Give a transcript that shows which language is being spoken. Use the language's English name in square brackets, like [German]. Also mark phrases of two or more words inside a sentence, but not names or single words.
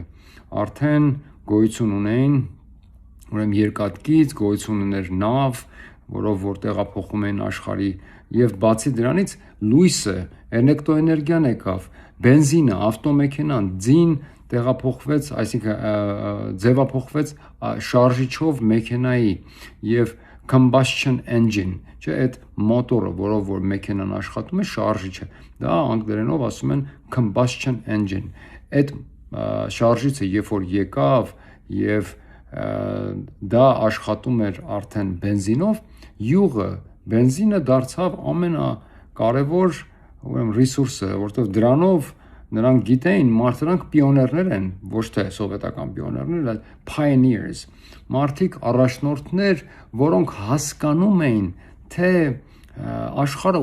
[Armenian] արդեն գոյություն ունեին, ուրեմն երկաթգիծ, գոյություն ուներ նավ, որով որ տեղափոխում էին աշխարհի եւ բացի դրանից լույսը, էլեկտրոէներգիան եկավ, բենզինը, ավտոմեքենան, ձին տեղափոխվեց, այսինքն ձևափոխվեց շարժիչով մեքենայի եւ [English] combustion engine, [Armenian] չէ, այդ մոտորը, որով որ մեքենան աշխատում է, շարժիչը, դա անգլերենով ասում են [English] combustion engine, [Armenian] այդ շարժիչը երբ որ եկավ եւ դա աշխատում էր արդեն բենզինով, յուղը, բենզինը դարձավ ամենակարևոր ուրեմն ռեսուրսը, որտեղ դրանով նրանք գիտեին, մարդրանք պիոներներ են, ոչ թե սովետական պիոներներ, այլ pioneers, մարդիկ առաջնորդներ, որոնք հասկանում էին, թե աշխարհը